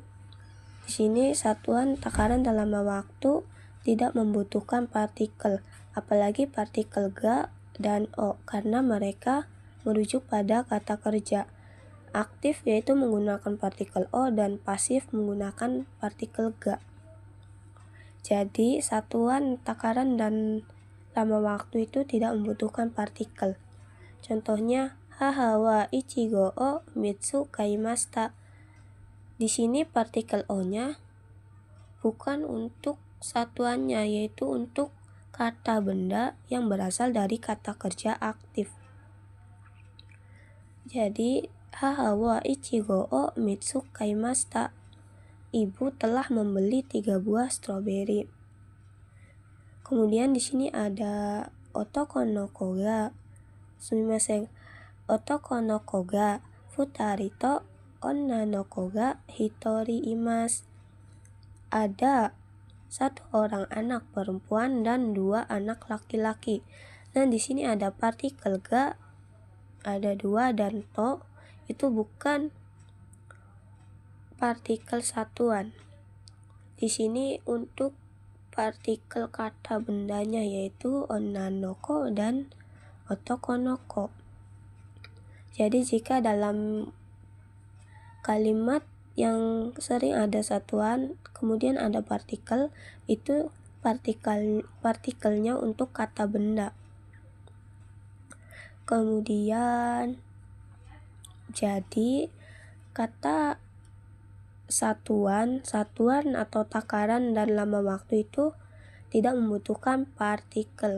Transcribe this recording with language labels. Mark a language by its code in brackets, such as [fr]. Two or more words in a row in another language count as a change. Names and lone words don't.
[id] Di sini satuan, takaran, dan lama waktu tidak membutuhkan partikel, apalagi partikel ga dan o, karena mereka merujuk pada kata kerja. Aktif yaitu menggunakan partikel o dan pasif menggunakan partikel ga. Jadi satuan, takaran, dan lama waktu itu tidak membutuhkan partikel. [ja] Contohnya 母は苺を三つ買いました. Di sini partikel o-nya bukan untuk satuannya, yaitu untuk kata benda yang berasal dari kata kerja aktif. Jadi 母は苺を三つ買いました. [id] Ibu telah membeli 3 buah stroberi. Kemudian di sini ada [ja] 男の子がすみません. 男の子が二人と女の子が一人います. [id] Ada 1 orang anak perempuan dan 2 anak laki-laki. Dan di sini ada partikel ga, ada 2, dan to itu bukan partikel satuan. Di sini untuk partikel kata bendanya, yaitu [ja] 女の子 [id] dan [ja] 男の子. [id] Jadi jika dalam kalimat yang sering ada satuan kemudian ada partikel, itu partikelnya untuk kata benda. Kemudian jadi kata satuan atau takaran dan lama waktu itu tidak membutuhkan partikel.